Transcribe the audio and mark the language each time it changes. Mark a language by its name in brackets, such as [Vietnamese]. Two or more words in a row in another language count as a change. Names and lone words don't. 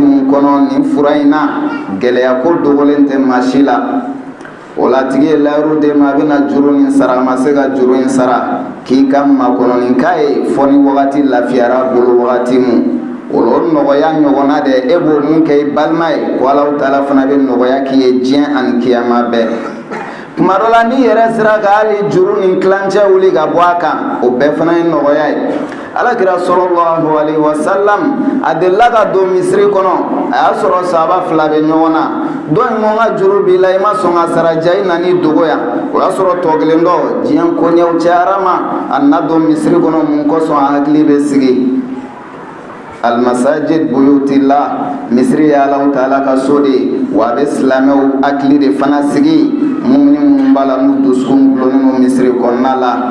[Bambara] min kɔnɔ nin fura in na gɛlɛya ko dogolen tɛ maa si la o la tigi ye layiru d'e ma a bɛna juru in sara a ma se ka juru in sara k'i ka makɔnɔninka ye fɔ ni wagati lafiyara bolo wagati mun o nɔgɔya ɲɔgɔnna de e b'o mun kɛ i balima ye ko Alahu Taala fana bɛ nɔgɔya k'i ye diɲɛ ani kiyama bɛɛ tuma dɔ la n'i yɛrɛ sera ka hali juru ni tilancɛ wuli ka bɔ a kan o bɛɛ fana ye nɔgɔya ye Alakira [Arabic] صلى الله عليه وسلم [Bambara] a delila ka don misiri kɔnɔ a y'a sɔrɔ sahaba fila bɛ ɲɔgɔn na dɔ in ko n ka juru b'i la i ma sɔn ka sara ja i nani dogo yan o y'a sɔrɔ tɔ kelen dɔ diɲɛ koɲɛw cayara ma a na don misiri kɔnɔ mun kosɔn a hakili bɛ sigi [Arabic] المساجد بيوت الله [Bambara] misiri ye Alahu Taala ka so de ye wa bɛ silamɛw hakili de fana sigi mun ni mun b'a la n'u dusukun gulonnen don misiri kɔnɔna la.